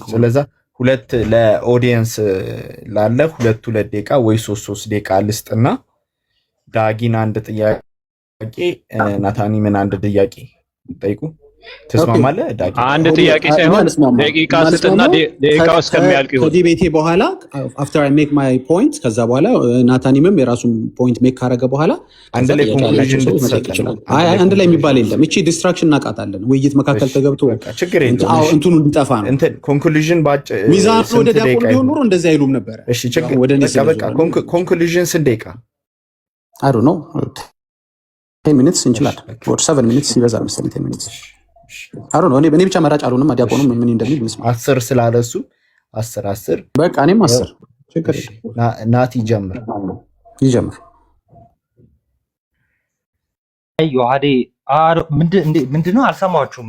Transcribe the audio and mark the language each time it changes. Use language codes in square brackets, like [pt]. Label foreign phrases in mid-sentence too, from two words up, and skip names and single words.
[am] ስለዚህ ሁለት ለኦዲየንስ ላለ ሁለት ደቂቃ ወይ 3 ደቂቃ ልስጥና ዳጊን አንድ ጥያቄ ናታኒምን አንድ ጥያቄ ጠይቁ። ተስማማለህ? ዳጊ አንድ ጥያቄ ሳይሆን ደቂቃ ስጥና ደቂቃው እስከሚያልቅ ይሁን። ከዲቤቴ በኋላ [en] after I make my point [am] ከዛ በኋላ ናታኒምም የራሱን [en] point make [am] ካረገ በኋላ አንድ ላይ ኮንክሉዥን ይችላል። አይ አንድ ላይ የሚባል የለም። እቺ ዲስትራክሽን እናቃታለን። ውይይት መካከል ተገብቶ ችግር የለም። እንትኑ እንጠፋ ነው። እንትን ኮንክሉዥን ባጭ ሚዛን ወደ ዲያቆን ቢሆን ኖሮ እንደዚህ አይሉም ነበር። እሺ ችግር በቃ ኮንክሉዥን ስንት ደቂቃ? [en] I don't know 10 minutes [am] እንችላለን። [en] or 7 minutes [am] ይበዛል መሰለኝ [en] 10 minutes [am] አሮ ነው። እኔ ብቻ መራጭ አልሆንም። ዲያቆኑ ምን እንደሚል እንስማ። 10 ስላለሱ 10 በቃ እኔም 10 ችግር ናቲ ይጀምር። ዮሐዴ ምንድነው? አልሰማችሁም?